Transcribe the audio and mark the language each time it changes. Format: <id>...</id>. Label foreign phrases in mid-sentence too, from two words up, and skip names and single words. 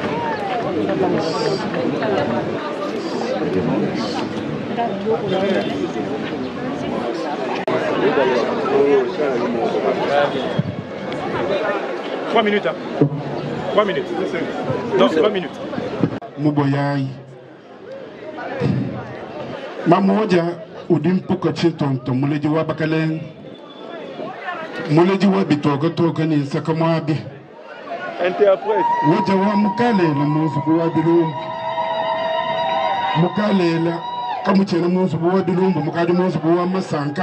<fr>Que Dieu vous bénisse. Que Dieu vous bénisse. 3 minutes. 3 minutes. Non, 3 minutes.</fr> <lua>Muboyai. Mamoja udimpuka chintonto muleji wa bakalen. Muleji wa bitoga toga ni sakamwabi. Interprète. Waja wa mukale la musubu wa dilumbu. Mukale la kamuchena musubu wa dilumbu mukadi musubu wa masanka.</lua>